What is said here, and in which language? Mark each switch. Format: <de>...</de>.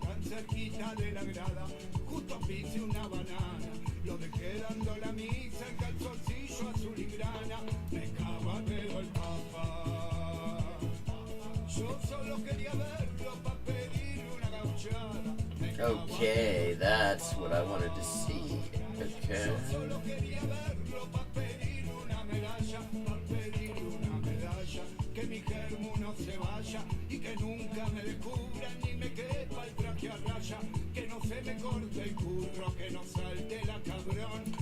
<es>Tan cerquita de la grada, justo pise una banana, lo dejé dando la misa en calzoncillo azul y grana. Me cago a pedo el Papa. Yo solo quería verlo pa' pedir una gauchada.</es> <en>Okay, that's what I wanted to see. Okay.</en> <es>Solo quería verlo pa' pedir una medalla, pa' pedir una medalla. Que mi germo no se vaya y que nunca me descubran ni me quepa el traje a raya. Que no se me corte el curro, que no salte la cabrón.</es>